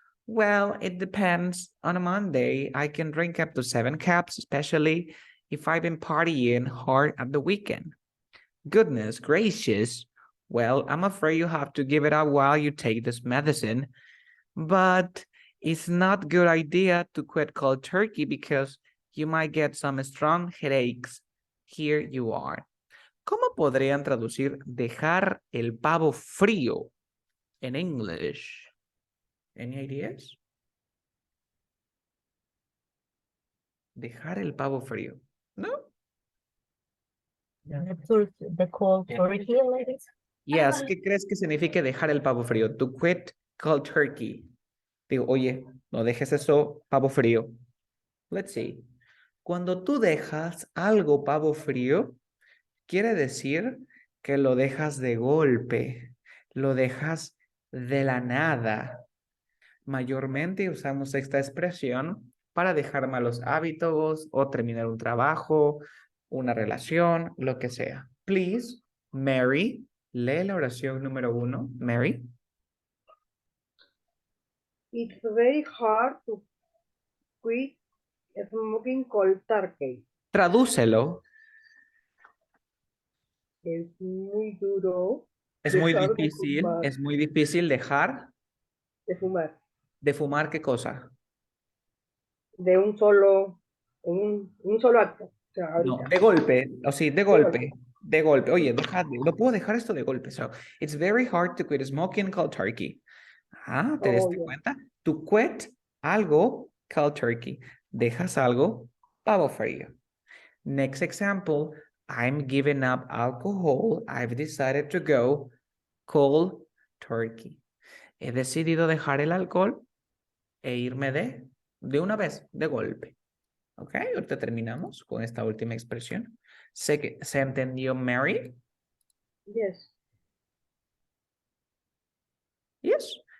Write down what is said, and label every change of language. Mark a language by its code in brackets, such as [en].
[en] Well, it depends. On a Monday, I can drink up to 7 cups, especially if I've been partying hard at the weekend. Goodness gracious. Well, I'm afraid you have to give it up while you take this medicine. But it's not a good idea to quit cold turkey because you might get some strong headaches. Here you are. [es] ¿Cómo podrían traducir dejar el pavo frío en English? [en] Any ideas? [es] Dejar el pavo frío. ¿No? [en] The cold turkey, like this. [es] Yes, ¿qué crees que significa dejar el pavo frío? [en] To quit cold turkey. [es] Digo, oye, no dejes eso pavo frío. [en] Let's see. [es] Cuando tú dejas algo pavo frío, quiere decir que lo dejas de golpe, lo dejas de la nada. Mayormente usamos esta expresión para dejar malos hábitos o terminar un trabajo, una relación, lo que sea. [en] Please, [es] Mary, lee la oración número 1. Mary. [en] It's very hard to quit smoking cold turkey. [es] Tradúcelo. Es muy duro. Es muy dejar de difícil, fumar. es muy difícil dejar De fumar. de fumar, ¿qué cosa? De un solo acto. O sea, No, ahorita. de golpe, o sí, de golpe. golpe, de golpe. Oye, no puedo dejar esto de golpe. [en] So, it's very hard to quit smoking cold turkey. [es] ¿te diste cuenta? [en] To quit algo cold turkey. [es] Dejas algo pavo frío. [en] Next example, I'm giving up alcohol. I've decided to go cold turkey. [es] He decidido dejar el alcohol e irme de una vez, de golpe. Ok, ahorita terminamos con esta última expresión. ¿Se entendió, Mary? [en] Yes. Yes.